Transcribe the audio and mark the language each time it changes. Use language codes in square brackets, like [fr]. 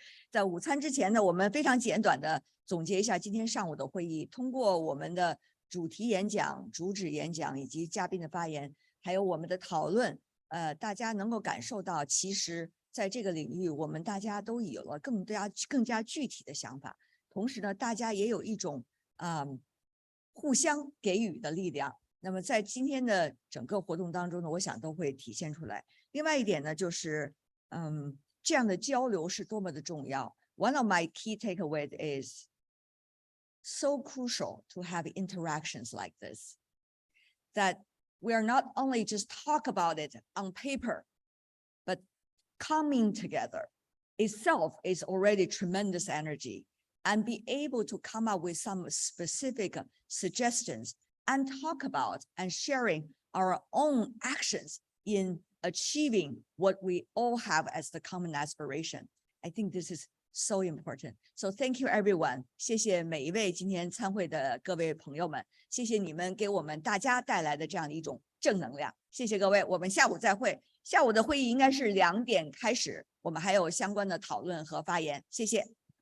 [zh] 在午餐之前呢，我们非常简短的总结一下今天上午的会议，通过我们的主题演讲、主旨演讲以及嘉宾的发言，还有我们的讨论，大家能够感受到，其实在这个领域，我们大家都有了更加具体的想法。同时呢，大家也有一种互相给予的力量。那么在今天的整个活动当中呢，我想都会体现出来。另外一点呢，就是这样的交流是多么的重要。 [en] One of my key takeaways is so crucial to have interactions like this, that we are not only just talk about it on paper, but coming together itself is already tremendous energy. And be able to come up with some specific suggestions and talk about and sharing our own actions in achieving what we all have as the common aspiration. I think this is so important. So thank you everyone. [zh] 谢谢每一位今天参会的各位朋友们，谢谢你们给我们大家带来的这样的一种正能量。谢谢各位，我们下午再会。下午的会议应该是2点开始，我们还有相关的讨论和发言。谢谢。